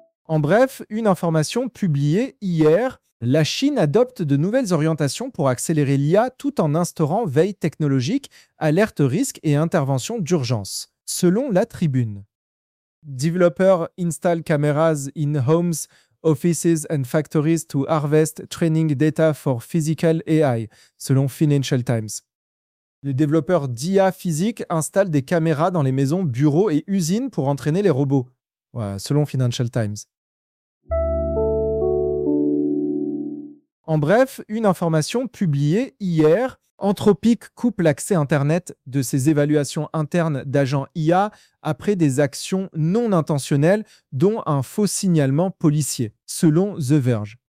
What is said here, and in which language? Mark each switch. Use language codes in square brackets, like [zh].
[fr] En bref, une information publiée hier, la Chine adopte de nouvelles orientations pour accélérer l'IA tout en instaurant veille technologique, alerte risque et intervention d'urgence, selon la Tribune. [en] Developers install cameras in homes, offices and factories to harvest training data for physical AI, selon Financial Times. [fr] Les développeurs d'IA physique installent des caméras dans les maisons, bureaux et usines pour entraîner les robots, ouais, selon Financial Times. En bref, une information publiée hier, Anthropic coupe l'accès Internet de ses évaluations internes d'agents IA après des actions non intentionnelles, dont un faux signalement policier, selon The Verge.